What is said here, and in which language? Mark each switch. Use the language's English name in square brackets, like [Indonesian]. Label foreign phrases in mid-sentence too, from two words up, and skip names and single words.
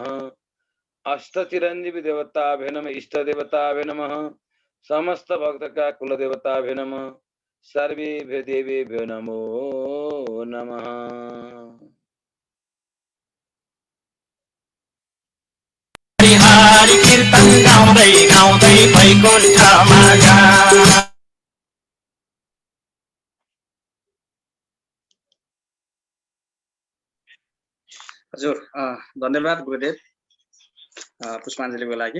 [Sanskrit] अष्ट चिरंजीवी देवताभ्यो नमः। इष्ट देवताभ्यो नमः। समस्त भक्त का कुल देवताभ्यो नमः। सर्वेभ्यो देवेभ्यो नमो नमः। [Nepali] हरि कीर्तन गाउँदै गाउँदै वैकुण्ठमा जा। हजुर धन्यवाद गुरुदेव पुष्पाञ्जलीको लागि।